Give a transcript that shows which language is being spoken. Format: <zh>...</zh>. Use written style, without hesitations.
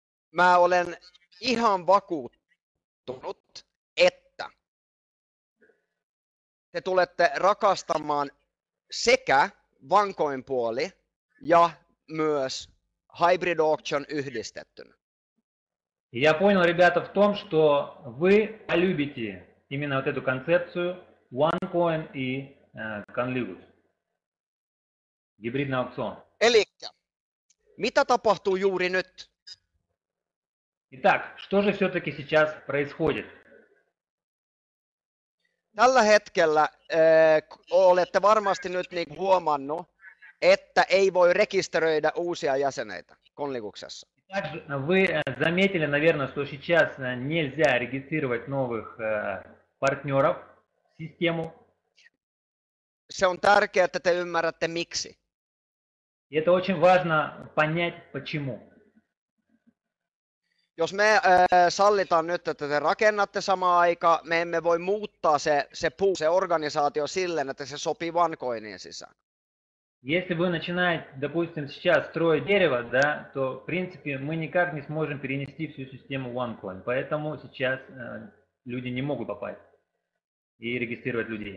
<fi>Mä olen ihan vakuuttunut, että te tulette rakastamaan sekä OneCoin puoli ja myös</fi> <en>hybrid auction</en> <fi>yhdistettynä.</fi> <ru>Я понял, ребята, в том, что вы полюбите именно вот эту концепцию OneCoin и Conligus. Гибридный аукцион.</ru> <fi>Elikkä, mitä tapahtuu juuri nyt?</fi> <ru>Итак, что же все-таки сейчас происходит?</ru> <fi>Tällä hetkellä olette varmasti nyt niin huomannut, että ei voi rekisteröidä uusia jäseneitä Conliguksessa.</fi> <ru>Также вы заметили, наверное, что сейчас нельзя регистрировать новых партнеров в систему.</ru> <fi>Se on tärkeää, että te ymmärrätte miksi.</fi> <ru>И это очень важно понять, почему.</ru> <fi>Jos me sallitaan nyt, että te rakennatte samaan aikaan, me emme voi muuttaa se organisaatio silleen, että se sopii OneCoinin sisään.</fi> <ru>Если вы начинаете, допустим, сейчас строить дерево, да, то, в принципе, мы никак не сможем перенести всю систему OneCoin. Поэтому сейчас люди не могут попасть и регистрировать людей.</ru>